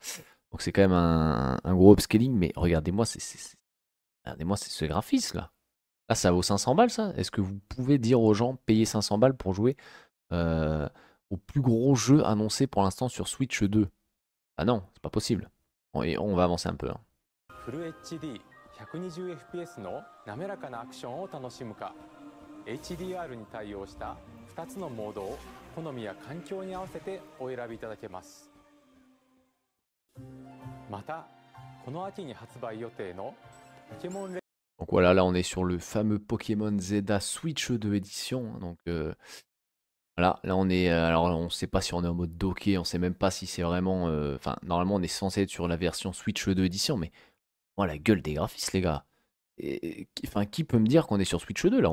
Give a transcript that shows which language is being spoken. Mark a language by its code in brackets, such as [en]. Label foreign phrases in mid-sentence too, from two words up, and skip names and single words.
[fr] Donc c'est quand même un gros upscaling, mais regardez-moi regardez-moi ce graphisme là. Là, ça vaut 500 balles ça? Est-ce que vous pouvez dire aux gens, payer 500 balles pour jouer au plus gros jeu annoncé pour l'instant sur Switch 2? Ah non, c'est pas possible. Et on va avancer un peu, hein. [ja] Full HD 120fps の滑らかなアクションを楽しむか、HDR に対応した2つのモードを好みや環境に合わせてお選びいただけます。また、この秋に発売予定のポケモンレ [fr] Donc voilà, là on est sur le fameux Pokémon Zelda Switch 2 édition, hein. Donc voilà, là on est, alors on sait pas si on est en mode docké, on sait même pas si c'est vraiment, enfin normalement on est censé être sur la version Switch 2 édition, mais oh la gueule des graphismes les gars. Enfin qui peut me dire qu'on est sur Switch 2 là?